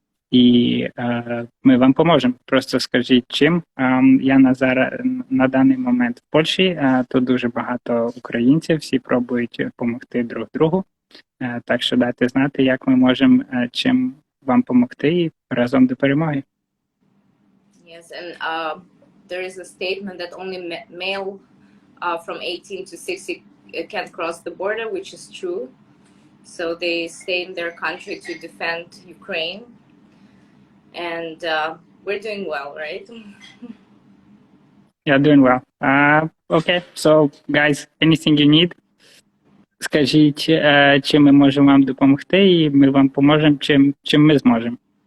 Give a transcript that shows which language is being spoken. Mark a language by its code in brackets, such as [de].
[uk] І ми вам поможемо. Просто скажіть, чим. Я на даний момент в Польщі, тут дуже багато українців, всі пробують допомогти друг другу. Так що дайте знати, як ми можемо чим вам допомогти і разом до перемоги. [en] Yes, and there is a statement that only male from 18 to 60 can cross the border, which is true. So they stay in their country to defend Ukraine. And we're doing well, right? Yeah, doing well. Okay, so guys, anything you need, [uk] скажіть, чим ми можемо вам допомогти, і ми вам поможемо, чим ми зможемо.